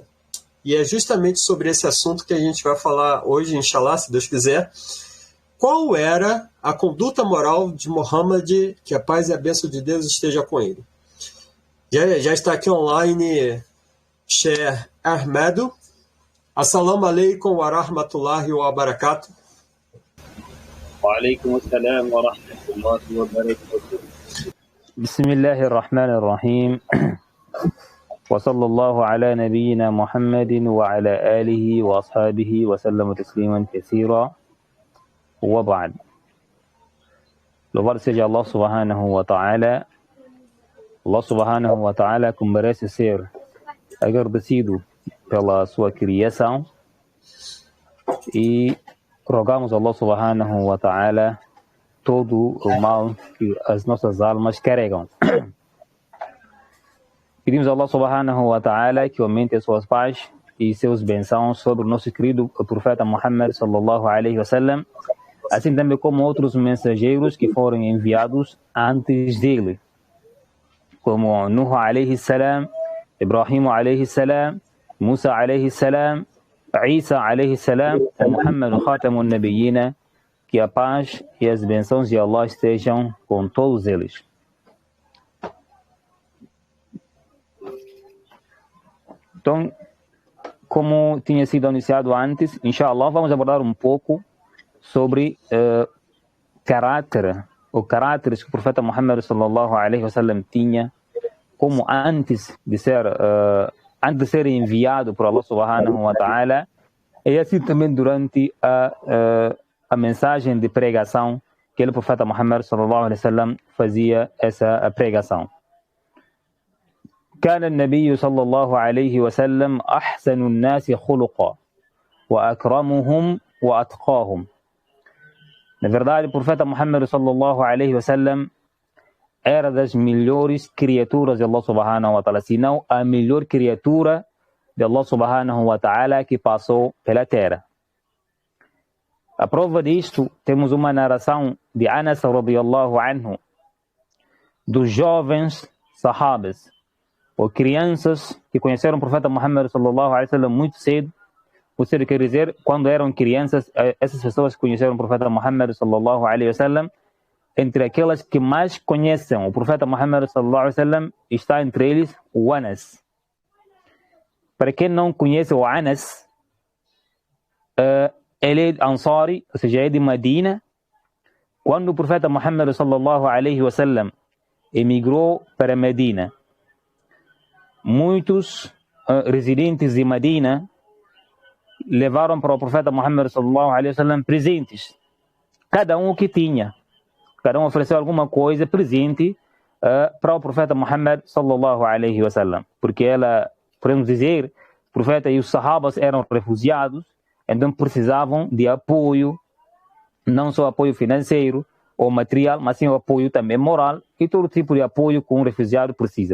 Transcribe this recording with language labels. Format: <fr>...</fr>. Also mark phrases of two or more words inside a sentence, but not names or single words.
<pt>E é justamente sobre esse assunto que a gente vai falar hoje,</pt> <ar>إن شاء الله,</ar> <pt>se Deus quiser. Qual era a conduta moral de Muhammad, que a paz e a bênção de Deus esteja com ele? Já está aqui online Sheikh Ahmedo.</pt> <ar>السلام عليكم ورحمة الله وبركاته. وعليكم السلام ورحمة الله وبركاته. بسم الله الرحمن الرحيم. وصلى الله على نبينا محمد وعلى آله وأصحابه وسلم تسليما كثيرا. وبعد.</ar> <pt>Louvado seja Allah</pt> <ar>سبحانه وتعالى.</ar> <pt>Allah</pt> <ar>سبحانه وتعالى</ar> <pt>que merece ser agradecido pela sua criação e rogamos a Allah</pt> <ar>سبحانه وتعالى</ar> <pt>todo o mal que as nossas almas carregam. Pedimos a Allah</pt> <ar>سبحانه وتعالى</ar> <pt>que aumente as suas paz e seus bênçãos sobre o nosso querido profeta Muhammad</pt> <ar>صلى الله عليه وسلم,</ar> <pt>assim também como outros mensageiros que foram enviados antes dele, como Nuh</pt> <ar>عليه السلام,</ar> <pt>Ibrahim</pt> <ar>عليه السلام,</ar> <pt>Musa</pt> <ar>عليه السلام,</ar> <pt>Isa</pt> <ar>عليه السلام</ar> <pt>e Muhammad</pt> <ar>خاتم النبيين,</ar> <pt>que a paz e as bênçãos de Allah estejam com todos eles. Então, como tinha sido anunciado antes,</pt> <ar>إن شاء الله,</ar> <pt>vamos abordar um pouco sobre o caráter que o profeta Muhammad</pt> <ar>صلى الله عليه وسلم</ar> <pt>tinha, como antes de ser enviado por Allah</pt> <ar>سبحانه وتعالى,</ar> <pt>e assim também durante a mensagem de pregação que o profeta Muhammad</pt> <ar>صلى الله عليه وسلم</ar> <pt>fazia essa pregação.</pt> <ar>كان النبي صلى الله عليه وسلم أحسن الناس خلقا وأكرمهم وأتقاهم.</ar> <pt>Na verdade, o profeta Muhammad</pt> <ar>صلى الله عليه وسلم</ar> <pt>era das melhores criaturas de Allah</pt> <ar>سبحانه وتعالى,</ar> <pt>se não a melhor criatura de Allah</pt> <ar>سبحانه وتعالى</ar> <pt>que passou pela terra. A prova disto, temos uma narração de Anas</pt> <ar>رضي الله عنه,</ar> <pt>dos jovens sahabas, ou crianças que conheceram o profeta Muhammad</pt> <ar>صلى الله عليه وسلم</ar> <pt>muito cedo. Ou seja, quer dizer, quando eram crianças, essas pessoas que conheceram o profeta Muhammad</pt> <ar>صلى الله عليه وسلم,</ar> <pt>entre aquelas que mais conhecem o profeta Muhammad</pt> <ar>صلى الله عليه وسلم,</ar> <pt>está entre eles o Anas. Para quem não conhece o Anas, ele é Ansari, ou seja, é de Medina. Quando o profeta Muhammad</pt> <ar>صلى الله عليه وسلم</ar> <pt>emigrou para Medina. Muitos residentes de Medina levaram para o profeta Muhammad</pt> <ar>صلى الله عليه وسلم</ar> <pt>presentes, cada um o que tinha, cada um ofereceu alguma coisa, presente para o profeta Muhammad</pt> <ar>صلى الله عليه وسلم,</ar> <pt>porque podemos dizer, o profeta e os sahabas eram refugiados, então precisavam de apoio, não só apoio financeiro ou material, mas sim o apoio também moral, e todo tipo de apoio que um refugiado precisa.</pt>